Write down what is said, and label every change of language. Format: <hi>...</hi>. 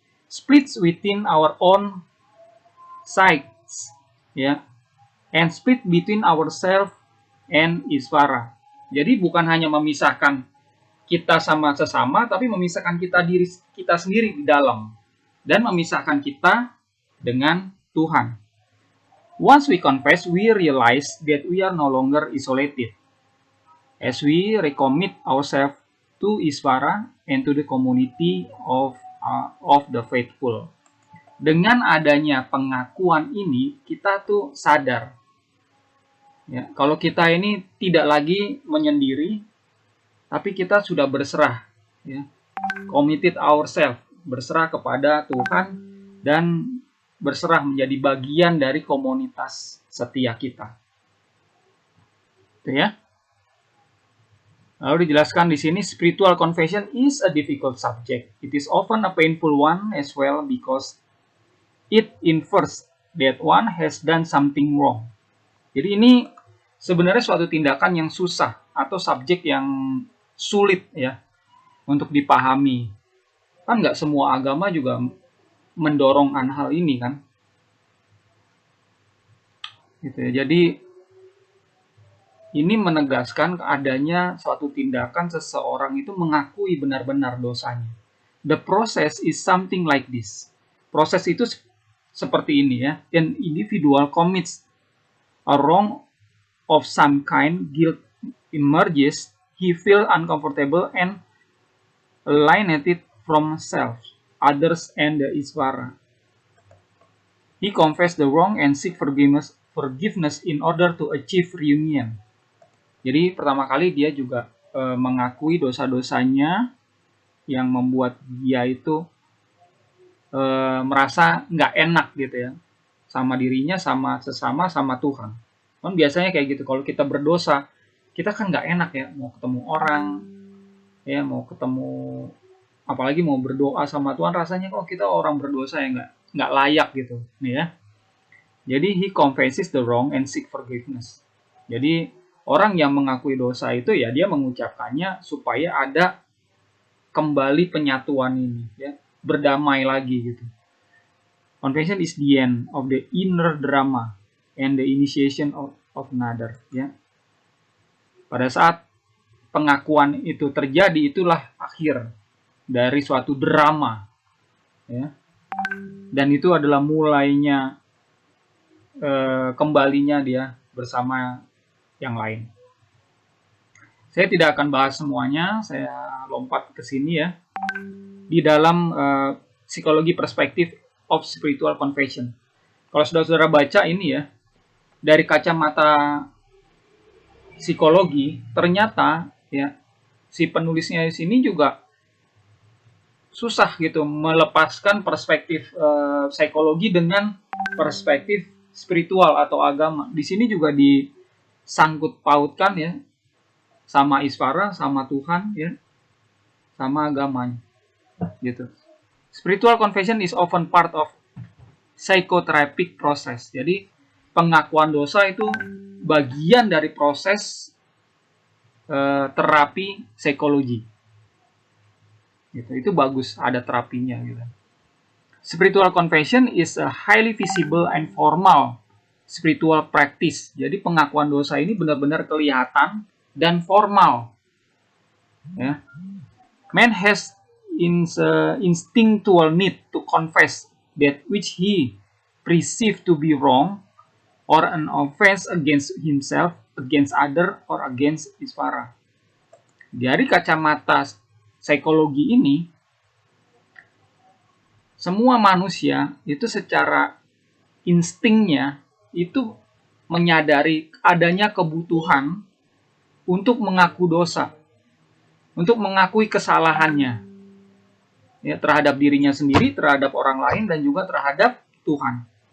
<en>Splits within our own sides, ya, and split between ourselves and Isvara.</en> <id>Jadi bukan hanya memisahkan kita sama sesama, tapi memisahkan diri kita sendiri di dalam, dan memisahkan kita dengan Tuhan.</id> <en>Once we confess, we realize that we are no longer isolated. As we recommit ourselves to Isvara and to the community of the faithful.</en> <id>Dengan adanya pengakuan ini, kita tuh sadar, ya, kalau kita ini tidak lagi menyendiri, tapi kita sudah berserah, ya,</id> <en>committed ourselves,</en> <id>berserah kepada Tuhan dan berserah menjadi bagian dari komunitas setia kita. Itu ya. Lalu dijelaskan di sini,</id> <en>spiritual confession is a difficult subject. It is often a painful one as well because it infers that one has done something wrong.</en> <id>Jadi ini sebenarnya suatu tindakan yang susah atau subjek yang sulit ya untuk dipahami. Kan nggak semua agama juga mendorong hal ini kan. Gitu ya. Jadi ini menegaskan adanya suatu tindakan seseorang itu mengakui benar-benar dosanya.</id> <en>The process is something like this.</en> <id>Proses itu seperti ini ya.</id> <en>An individual commits a wrong of some kind, guilt emerges, he feel uncomfortable and alienated from self, others and the Isvara. He confess the wrong and seek forgiveness in order to achieve reunion.</en> <id>Jadi pertama kali dia juga mengakui dosa-dosanya yang membuat dia itu merasa nggak enak gitu ya, sama dirinya, sama sesama, sama Tuhan. Kan biasanya kayak gitu, kalau kita berdosa, kita kan nggak enak ya, mau ketemu orang, ya mau ketemu, apalagi mau berdoa sama Tuhan, rasanya kok kita orang berdosa ya nggak layak gitu, nih ya.</id> <en>Jadi he confesses the wrong and seek forgiveness.</en> <id>Jadi orang yang mengakui dosa itu ya dia mengucapkannya supaya ada kembali penyatuan ini, ya, berdamai lagi gitu.</id> <en>Confession is the end of the inner drama and the initiation of another, ya.</en> <id>Pada saat pengakuan itu terjadi, itulah akhir dari suatu drama, ya. Dan itu adalah mulainya kembalinya dia bersama yang lain. Saya tidak akan bahas semuanya, saya lompat ke sini ya. Di dalam psikologi perspektif</id> <en>of spiritual confession.</en> <id>Kalau saudara-saudara baca ini ya, dari kacamata psikologi, ternyata ya si penulisnya di sini juga susah gitu melepaskan perspektif psikologi dengan perspektif spiritual atau agama. Di sini juga disangkut pautkan ya sama Isvara, sama Tuhan ya, sama agamanya gitu.</id> <en>Spiritual confession is often part of psychotherapeutic process.</en> <id>Jadi pengakuan dosa itu bagian dari proses terapi psikologi. Gitu. Itu bagus ada terapinya gitu.</id> <en>Spiritual confession is a highly visible and formal spiritual practice.</en> <id>Jadi pengakuan dosa ini benar-benar kelihatan dan formal. Ya.</id> <en>Man has instinctual need to confess that which he perceived to be wrong or an offense against himself, against other, or against Isvara.</en> <id>Dari kacamata psikologi ini, semua manusia itu secara instingnya itu menyadari adanya kebutuhan untuk mengaku dosa, untuk mengakui kesalahannya, ya, terhadap dirinya sendiri, terhadap orang lain, dan juga terhadap Tuhan.</id>